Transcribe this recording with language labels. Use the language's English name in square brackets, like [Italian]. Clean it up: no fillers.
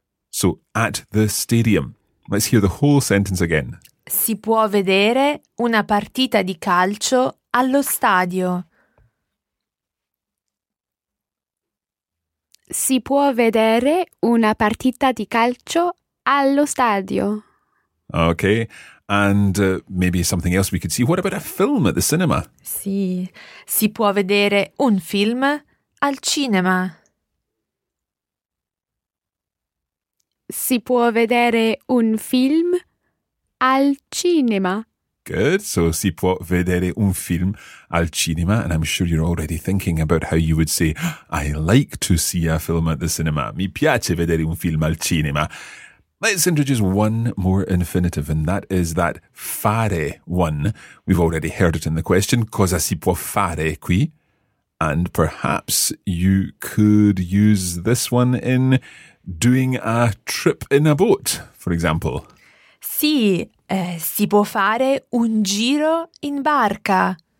[English] So, at the stadium. Let's hear the whole sentence again. [Italian] Si può vedere una partita di calcio allo stadio. Si può vedere una partita di calcio allo stadio. [English] Okay. And maybe something else we could see. What about a film at the cinema? [Italian] Sì, si può vedere un film al cinema. Si può vedere un film al cinema. [English] Good. [Italian] So si può vedere un film al cinema. [English] And I'm sure you're already thinking about how you would say, I like to see a film at the cinema. [Italian] Mi piace vedere un film al cinema. [English] Let's introduce one more infinitive, and that is that fare one. We've already heard it in the question, [Italian] cosa si può fare qui? [English] And perhaps you could use this one in doing a trip in a boat, for example. [Italian] Sì, si può fare un giro in barca.